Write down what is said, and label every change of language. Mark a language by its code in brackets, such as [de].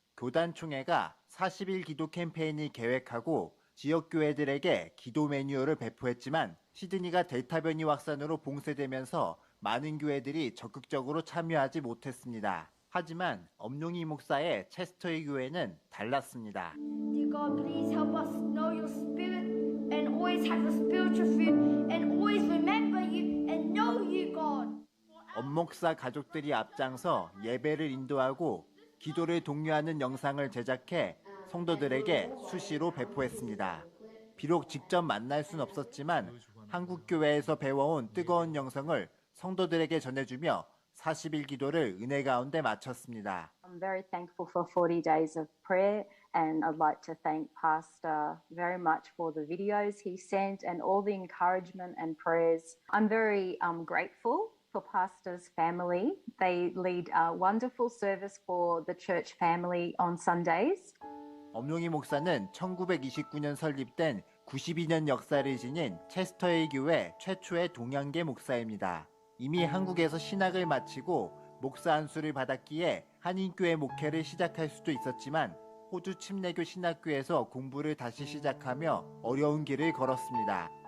[ko] 교단 총회가 40일 기도 캠페인을 계획하고 지역 교회들에게 기도 매뉴얼을 배포했지만 시드니가 델타 변이 확산으로 봉쇄되면서 많은 교회들이 적극적으로 참여하지 못했습니다. 하지만 엄용희 목사의 체스터의 교회는 달랐습니다. [en] Dear God, please help us know your spirit and always have the spiritual food and always remember you and know you, God. [ko] 엄목사 가족들이 앞장서 예배를 인도하고 기도를 독려하는 영상을 제작해 성도들에게 수시로 배포했습니다. 비록 직접 만날 순 없었지만 한국 교회에서 배워온 뜨거운 영성을 성도들에게 전해주며 40일 기도를 은혜 가운데 마쳤습니다. [en] I'm very thankful for 40 days of prayer, and I'd like to thank Pastor very much for the videos he sent and all the encouragement and prayers. I'm very grateful for Pastor's family. They lead a wonderful service for the church family on Sundays. [ko] 엄용희 목사는 1929년 설립된 92년 역사를 지닌 체스터힐 교회 최초의 동양계 목사입니다. 이미 한국에서 신학을 마치고 목사 안수를 받았기에 한인교회 목회를 시작할 수도 있었지만 호주 침례교 신학교에서 공부를 다시 시작하며 어려운 길을 걸었습니다.